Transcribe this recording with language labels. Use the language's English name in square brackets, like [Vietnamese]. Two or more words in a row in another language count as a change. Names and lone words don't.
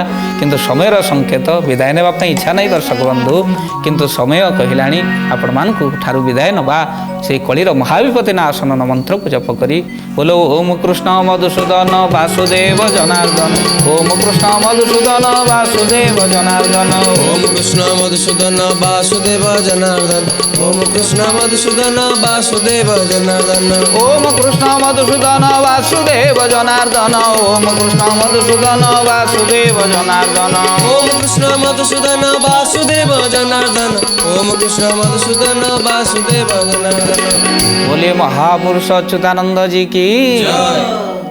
[Odia] କିନ୍ତୁ ସମୟର ସଂକେତ, ବିଦାୟ ନେବା ପାଇଁ ଇଚ୍ଛା ନାହିଁ ଦର୍ଶକ ବନ୍ଧୁ, କିନ୍ତୁ ସମୟ କହିଲାଣି ଆପଣମାନଙ୍କୁ ଠାରୁ ବିଦାୟ ନେବା। ସେହି କଳିର ମହାବିପତ୍ତି ନାଶନ ମନ୍ତ୍ରକୁ ଜପ କରି ବୋଲ [Sanskrit] ଓମ୍ କୃଷ୍ଣ ମଧୁସୂଦନ ବାସୁଦେବ ଜନାର୍ଦ୍ଦନ, ଓମ୍ କୃଷ୍ଣ ମଧୁସୂଦନ ବାସୁଦେବ ଜନାର୍ଦ୍ଦନ, ओम कृष्ण मधुसूदन वासुदेव जनार्दन, ओम कृष्ण मधुसूदन वासुदेव जनार्दन ओम कृष्ण मधुसूदन वासुदेव जनार्दन ओम कृष्ण मधुसूदन वासुदेव जनार्दन ओम कृष्ण मधुसूदन वासुदेव जनार्दन ओम कृष्ण मधुसूदन वासुदेव जनार्दन [Hindi] बोले महापुरुष अच्युतानंद जी की जय।